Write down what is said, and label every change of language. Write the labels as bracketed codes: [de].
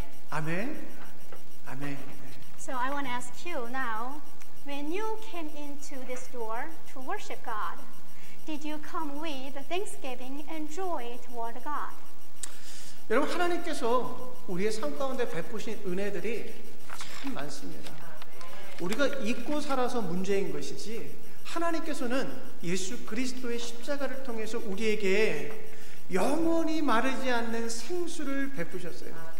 [ko] 아멘. 아멘. [en] So I want to ask you now, when you came into this door to worship God, did you come with thanksgiving and joy toward God? [ko] 여러분, 하나님께서 우리의 삶 가운데 베푸신 은혜들이 참 많습니다. 우리가 잊고 살아서 문제인 것이지, 하나님께서는 예수 그리스도의 십자가를 통해서 우리에게 영원히 마르지 않는 생수를 베푸셨어요.